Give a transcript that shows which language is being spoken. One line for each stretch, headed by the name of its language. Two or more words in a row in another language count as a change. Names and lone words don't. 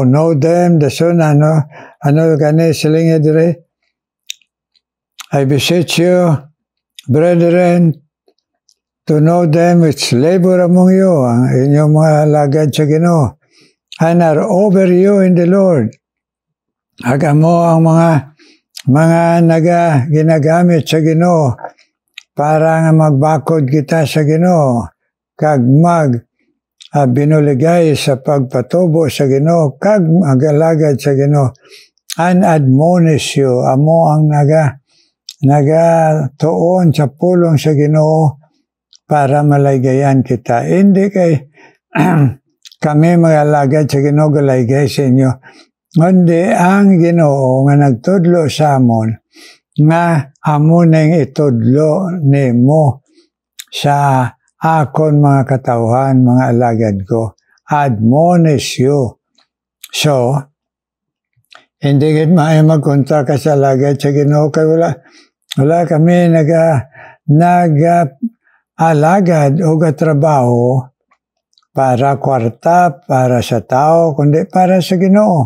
English: Know them
Hiligaynon: dason ano gani silinga dire.
English: I beseech you, brethren, to know them which labor among you,
Hiligaynon: ang inyong mga alagad sa Ginoo,
English: and are over you in the Lord.
Hiligaynon: Agamo ang mga ginagamit sa Ginoo para nga magbakod kita sa Ginoo kag binuligay sa pagpatubo sa Ginoo kag magalagad sa Ginoo,
English: and admonish you
Hiligaynon: amo ang tuon sa pulong sa Ginoo para malaygayan kita. Hindi kay kami magalagad sa Ginoo galaygay sa inyo, kundi ang Ginoo nga nagtudlo sa amon nga amo ning itudlo nimo sa akon mga katawhan, mga alagad ko.
English: Admonish you.
Hiligaynon: So, hindi gid maayo magkontra ka sa alagad sa Ginoo kay wala kami alagad o trabaho para kwarta, para sa tao, kundi para sa Ginoo.